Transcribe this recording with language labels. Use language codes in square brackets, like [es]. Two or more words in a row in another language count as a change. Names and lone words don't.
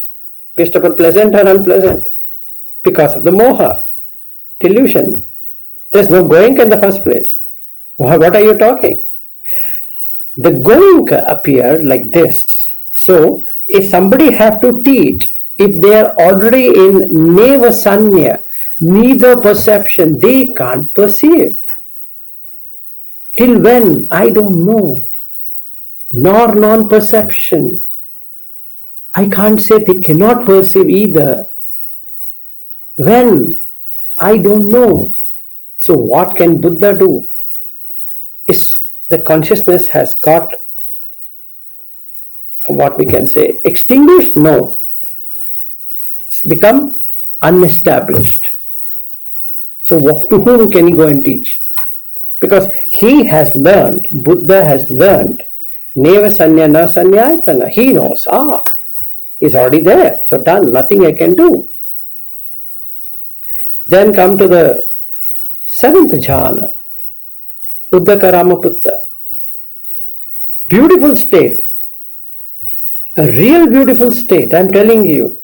[en] Based upon pleasant or unpleasant. Because of the moha, delusion. There's no Goenka in the first place. What are you talking? The Goenka appeared like this. So, if somebody have to teach, if they are already in [pi] neva sanya, [en] neither perception, they can't perceive. Till when? I don't know. Nor non-perception. I can't say they cannot perceive either. When? I don't know. So what can Buddha do? Is the consciousness has got what we can say extinguished? No. It's become unestablished. So to whom can he go and teach? Because he has learned, Buddha has learned, [pi] neva sanya na sanyayatana. [en] He knows, it's already there. So done, nothing I can do. Then come to the seventh jhana, Uddaka Ramaputta. Beautiful state. A real beautiful state, I'm telling you.